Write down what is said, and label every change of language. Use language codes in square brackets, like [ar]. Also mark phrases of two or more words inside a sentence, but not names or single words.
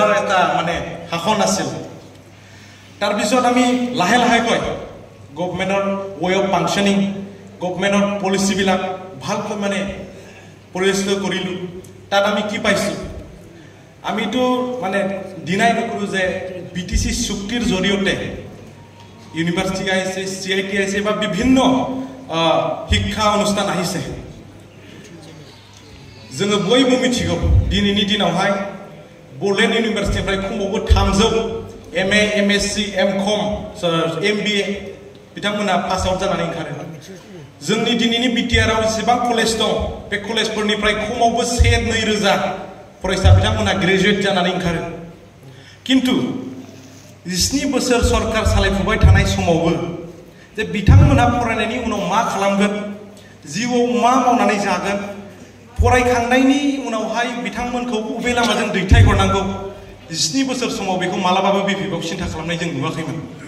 [as] এটা মানে শাসন আছিল তাৰ পিছত আমি লাহে কৈ গভৰ্ণমেণ্টৰ [en] way of functioning [as] গভৰ্ণমেণ্টৰ পলিচিবিলাক ভালকৈ মানে পৰিচালনা কৰিলো তাত আমি কি পাইছো আমিতো মানে ডিনাই নকৰো যে BTC চুক্তিৰ জৰিয়তে ইউনিভাৰ্চিটি আহিছে CIT আহিছে বা বিভিন্ন শিক্ষা অনুষ্ঠান আহিছে [brx] जोङो बयबो मिथिगौ दिनैनि दिनावहाय बडलेण्ड इउनिभार्सिटिनिफ्राय खमैबो 300 MA MSc MCom MBA बिथांमोना [en] pass out [brx] जानानै ओंखारो जोंनि दिनैनि BTR आव जेसेबां कलेज दं बे कलेजफोरनिफ्राय खमैबो 1-2,000 फरायसा बिथांमोना ग्रेजुवेट जानानै ओंखारो किन्तु 17 बोसोर सरकार सालायफुबाय थानाय समावबो जे बिथांमोना फरायनायनि उनाव मा खालामगोन जिउआव मा मावनानै जागोन फरायखांनायनि उनावहाय बिथांमोनखौ बबे लामाजों दैथाय हरनांगौ 17 बोसोर समाव बेखौ मालाबाबो BPF सिन्था खालामनाय जों नुवाखैमोन